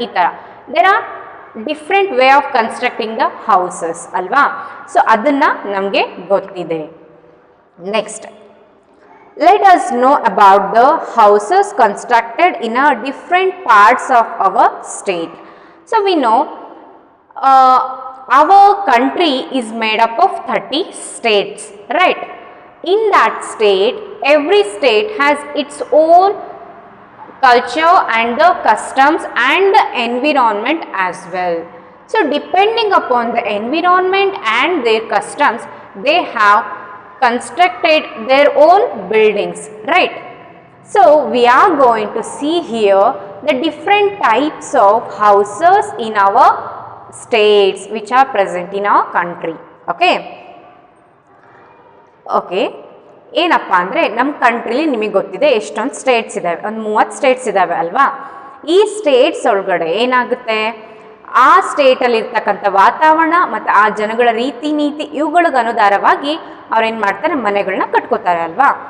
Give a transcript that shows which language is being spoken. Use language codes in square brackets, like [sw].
[kn] ಈ ಥರ [en] There are different way of constructing the houses ಅಲ್ವಾ. So [kn] ಅದನ್ನು ನಮಗೆ ಗೊತ್ತಿದೆ. [en] Next, let us know about the houses constructed in a different parts of our state. So we know our country is made up of 30 states, right? In that state, every state has its own culture and the customs and the environment as well. So depending upon the environment and their customs, they have constructed their own buildings, right? So we are going to see here the different types of houses in our states which are present in our country. Okay. [kn] ಏನಪ್ಪ ಅಂದರೆ ನಮ್ಮ ಕಂಟ್ರಿಲಿ ನಿಮಗೆ ಗೊತ್ತಿದೆ ಎಷ್ಟೊಂದು States ಇದ್ದಾವೆ, ಒಂದು 30 States ಇದ್ದಾವೆ ಅಲ್ವಾ. ಈ ಸ್ಟೇಟ್ಸ್ ಒಳಗಡೆ ಏನಾಗುತ್ತೆ, ಆ ಸ್ಟೇಟಲ್ಲಿ ಇರ್ತಕ್ಕಂಥ ವಾತಾವರಣ ಮತ್ತು ಆ ಜನಗಳ ರೀತಿ ನೀತಿ ಇವುಗಳಿಗೆ ಅನುಸಾರವಾಗಿ ಅವ್ರೇನು ಮಾಡ್ತಾರೆ, ಮನೆಗಳನ್ನ ಕಟ್ಕೋತಾರೆ ಅಲ್ವಾ.